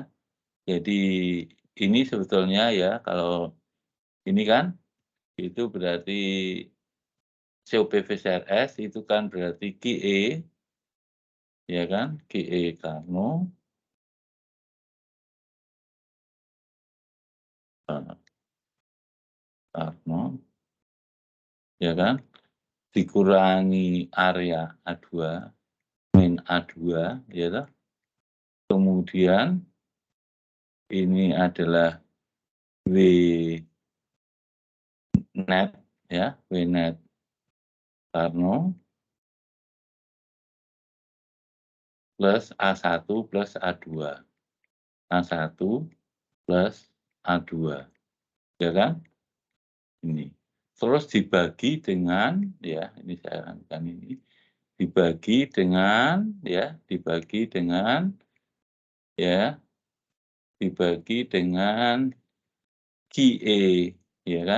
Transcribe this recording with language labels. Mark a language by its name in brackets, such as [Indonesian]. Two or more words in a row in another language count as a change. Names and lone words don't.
[Indonesian] Jadi ini sebetulnya ya kalau ini kan itu berarti COP VCRS itu kan berarti QE ya kan, QE Carnot ya kan, dikurangi area A2 min A2 ya toh. Kemudian ini adalah W net ya, W net Carnot plus A1 plus A2. A1 plus A2. Ya kan? Ini. Terus dibagi dengan ya, ini saya angkat ini. Dibagi dengan ya, dibagi dengan ya, dibagi dengan QE ya kan?